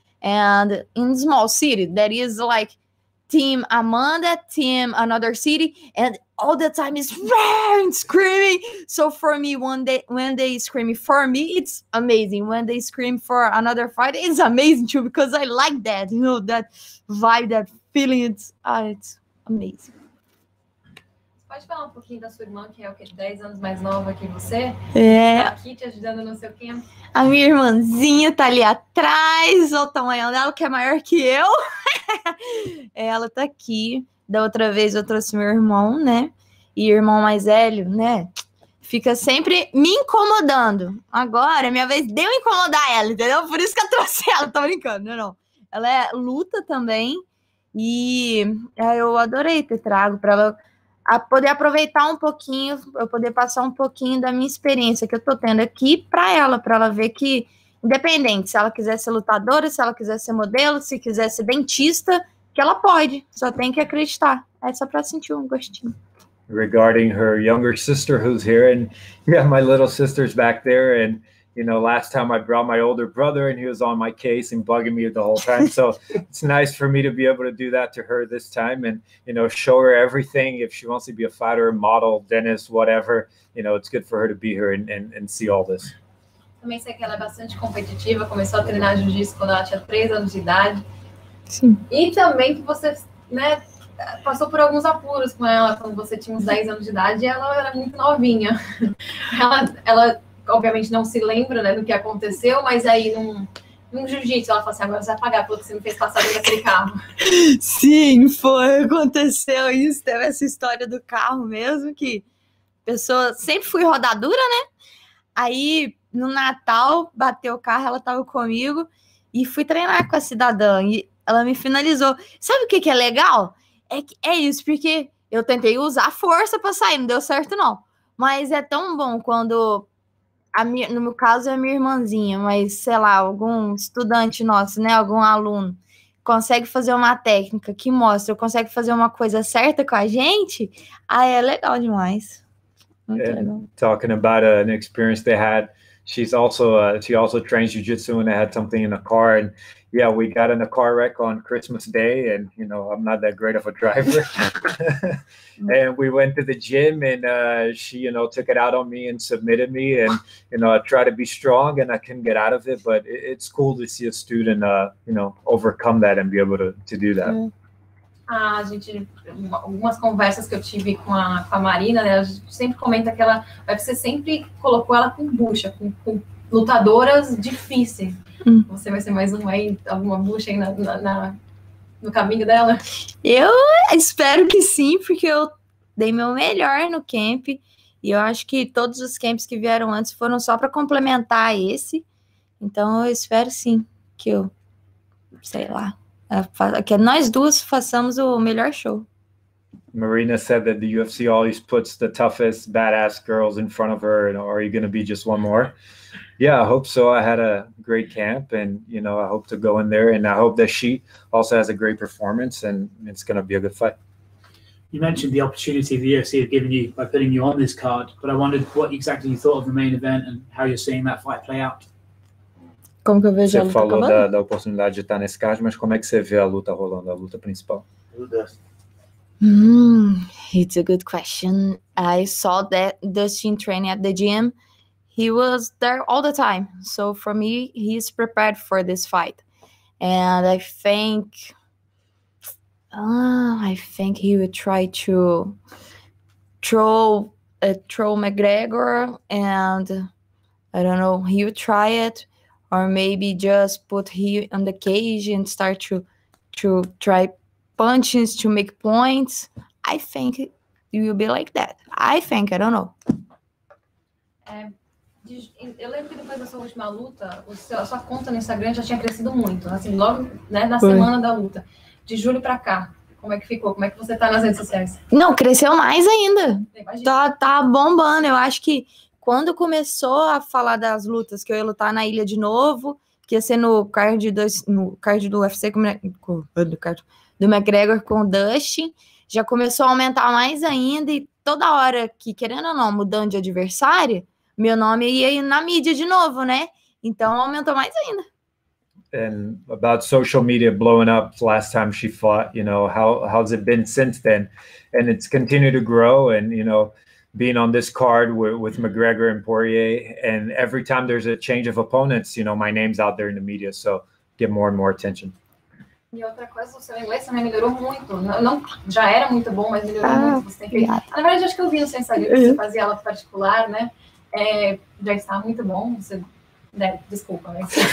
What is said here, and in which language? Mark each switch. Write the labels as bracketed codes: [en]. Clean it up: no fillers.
[en] And in small city, there is like team Amanda, team another city, and all the time is roaring, screaming. So for me, when they scream for me, it's amazing. When they scream for another fight, it's amazing too, because I like that, that vibe, that feeling. It's amazing. [pt] Pode falar pouquinho da sua irmã, que é o quê? 10 anos mais nova que você? É. Tá aqui te ajudando no seu camp? A minha irmãzinha tá ali atrás, olha o tamanho dela, que é maior que eu. Ela tá aqui. Da outra vez eu trouxe meu irmão, né? E o irmão mais velho, né? Fica sempre me incomodando. Agora, minha vez de eu incomodar ela, entendeu? Por isso que eu trouxe ela, tô brincando, não. Ela luta também. E eu adorei ter trago para ela poder aproveitar um pouquinho, eu poder passar um pouquinho da minha experiência que eu tô tendo aqui para ela ver que, independente, se ela quiser ser lutadora, se ela quiser ser modelo, se quiser ser dentista, que ela pode, só tem que acreditar. É só para sentir um gostinho. [en] Regarding her younger sister who's here, and my little sister's back there, and last time I brought my older brother and he was on my case and bugging me the whole time. So it's nice for me to be able to do that to her this time and, show her everything. If she wants to be a fighter, model, dentist, whatever, it's good for her to be here and see all this. [pt] Também sei que ela é bastante competitiva, começou a treinar jiu-jitsu quando ela tinha 3 anos de idade. Sim. E também que você, passou por alguns apuros com ela quando você tinha uns 10 anos de idade e ela era muito novinha. Ela obviamente não se lembra, né, do que aconteceu, mas aí num jiu-jitsu ela fala assim, agora você vai pagar pelo que você me fez passar dentro daquele carro. Sim, aconteceu isso, teve essa história do carro mesmo, que pessoa, sempre fui rodadura, né, aí no Natal bateu o carro, ela tava comigo e fui treinar com a cidadã e ela me finalizou. Sabe o que é legal? É isso, porque eu tentei usar força para sair, não deu certo não, mas é tão bom quando no meu caso é a minha irmãzinha, mas sei lá, algum estudante nosso, né, algum aluno consegue fazer uma técnica que mostra, consegue fazer uma coisa certa com a gente, é legal demais. Muito legal. [en] Talking about an experience they had, she also trains jiu-jitsu and they had something in the car, and we got in a car wreck on Christmas Day, and I'm not that great of a driver. And we went to the gym, and she took it out on me and submitted me, and I tried to be strong and I couldn't get out of it, but it's cool to see a student overcome that and be able to do that. [pt] A gente, algumas conversas que eu tive com a Marina, né, a gente sempre comenta que você sempre colocou ela com bucha, com lutadoras difíceis. Você vai ser mais uma aí, alguma bucha aí no caminho dela? Eu espero que sim, porque eu dei meu melhor no camp, e eu acho que todos os camps que vieram antes foram só para complementar esse, então eu espero sim que sei lá, que nós duas façamos o melhor show. [en] Marina said that the UFC always puts the toughest, badass girls in front of her. Are you going to be just one more? Yeah, I hope so. I had a great camp, and I hope to go in there, and I hope that she also has a great performance, and it's going to be a good fight. You mentioned the opportunity the UFC have given you by putting you on this card, but I wondered what exactly you thought of the main event and how you're seeing that fight play out. [pt] Como que eu vejo a luta acabando? Você falou da oportunidade de estar nesse card, mas como é que você vê a luta rolando, a luta principal? [en] It's a good question. I saw that Dustin training at the gym. He was there all the time. So for me, he's prepared for this fight. And I think he would try to throw McGregor, and I don't know, he would try it, or maybe just put him on the cage and start to try punches to make points. I think it will be like that. I don't know. [pt] Eu lembro que depois da sua última luta, a sua conta no Instagram já tinha crescido muito, assim, logo, né, na semana da luta. De julho pra cá, como é que ficou? Como é que você tá nas redes sociais? Não, cresceu mais ainda. Tá bombando. Eu acho que quando começou a falar das lutas, que eu ia lutar na ilha de novo, que ia ser no card do UFC, do McGregor com o Dustin, já começou a aumentar mais ainda, e toda hora que, querendo ou não, mudando de adversário, meu nome ia ir na mídia de novo, né? Então aumentou mais ainda. [en] And about social media blowing up last time she fought, you know, how's it been since then? And it's continued to grow, and, you know, being on this card with McGregor and Poirier, and every time there's a change of opponents, you know, my name's out there in the media, so get more and more attention. [pt] E outra coisa, o seu inglês também melhorou muito. Não, já era muito bom, mas melhorou muito. Você tem feito. Na verdade, acho que eu vi no seu Instagram que você fazia aula particular, né? Já está muito bom. Você... Desculpa, né?